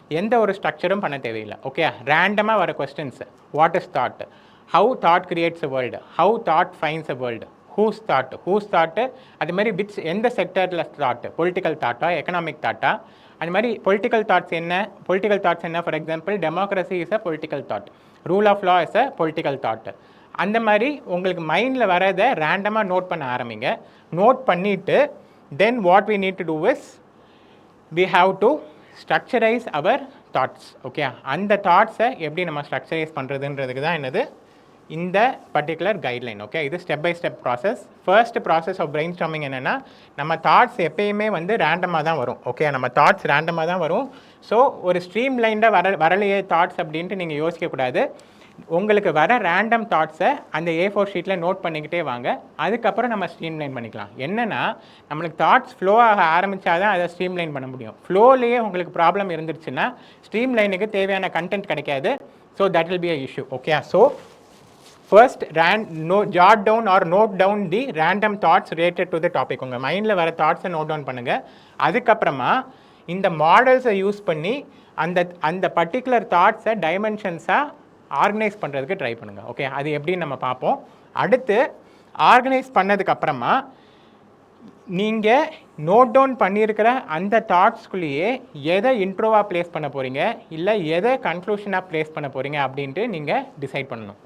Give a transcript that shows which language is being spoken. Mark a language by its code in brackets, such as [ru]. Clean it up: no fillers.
[ta] எந்த ஒரு ஸ்ட்ரக்சரும் பண்ண தேவையில்லை. [en] okay, ரேண்டமாக வர questions, what is thought, how thought creates a world, how thought finds a world, whose thought, [ta] அது மாதிரி எந்த செக்டரில் [en] Thought, political தாட்டா economic தாட்டா, அது மாதிரி பொலிட்டிக்கல் தாட்ஸ் என்ன, for example democracy is a political thought, rule of law is a political thought. [ta] அந்த மாதிரி உங்களுக்கு மைண்டில் வரதை ரேண்டமாக நோட் பண்ண ஆரம்பிங்க. நோட் பண்ணிவிட்டு [en] then what we need to do is we have to structurize our thoughts. [ta] Okay, அந்த தாட்ஸை எப்படி நம்ம ஸ்ட்ரக்சரைஸ் பண்ணுறதுன்றதுக்கு தான் என்னது இந்த பர்டிகுலர் கைட்லைன். ஓகே, இது step by step process. [en] first process of brainstorming [ta] என்னென்னா, நம்ம தாட்ஸ் எப்பயுமே வந்து ரேண்டமாக தான் வரும். ஓகே, நம்ம தாட்ஸ் ரேண்டமாக தான் வரும். ஸோ ஒரு ஸ்ட்ரீம் லைனில் வரலையே தாட்ஸ் அப்படின்ட்டு நீங்கள் யோசிக்கக்கூடாது. உங்களுக்கு வர ரேண்டம் தாட்ஸை அந்த A4 ஷீட்டில் நோட் பண்ணிக்கிட்டே வாங்க. அதுக்கப்புறம் நம்ம ஸ்ட்ரீம் லைன் பண்ணிக்கலாம். என்னென்னா, நம்மளுக்கு தாட்ஸ் ஃப்ளோ ஆக ஆரம்பித்தா தான் அதை ஸ்ட்ரீம் லைன் பண்ண முடியும். ஃப்ளோலேயே உங்களுக்கு ப்ராப்ளம் இருந்துருச்சுன்னா ஸ்ட்ரீம் லைனுக்கு தேவையான கண்டென்ட் கிடைக்காது. [en] So that will be a issue. Okay, so first jot down or note down the random thoughts related to the topic. [ta] உங்கள் மைண்டில் வர தாட்ஸை நோட் டவுன் பண்ணுங்கள். அதுக்கப்புறமா இந்த மாடல்ஸை யூஸ் பண்ணி அந்த பர்டிகுலர் தாட்ஸை டைமென்ஷன்ஸாக ஆர்கனைஸ் பண்ணுறதுக்கு ட்ரை பண்ணுங்கள். ஓகே, அது எப்படின்னு நம்ம பார்ப்போம். அடுத்து ஆர்கனைஸ் பண்ணதுக்கப்புறமா நீங்கள் நோட் டவுன் பண்ணியிருக்கிற அந்த தாட்ஸ்குள்ளேயே எதை இன்ட்ரோவாக ப்ளேஸ் பண்ண போகிறீங்க, இல்லை எதை கன்க்ளூஷனாக ப்ளேஸ் பண்ண போகிறீங்க அப்படின்ட்டு நீங்கள் டிசைட் பண்ணணும்.